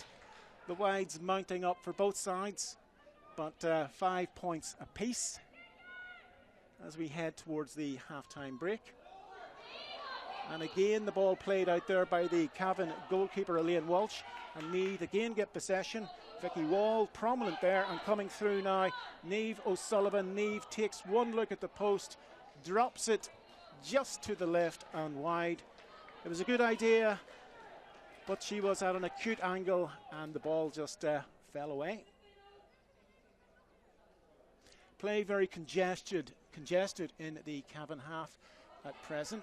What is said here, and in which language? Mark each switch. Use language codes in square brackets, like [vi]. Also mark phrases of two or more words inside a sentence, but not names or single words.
[en] The wides mounting up for both sides, but 5 points apiece as we head towards the half-time break. And again, the ball played out there by the Cavan goalkeeper, Elaine Walsh. And Meath again get possession. Vicky Wall prominent there and coming through now. Niamh O'Sullivan. Niamh takes one look at the post, drops it just to the left and wide. It was a good idea, but she was at an acute angle and the ball just fell away. Play very congested in the Cavan half at present.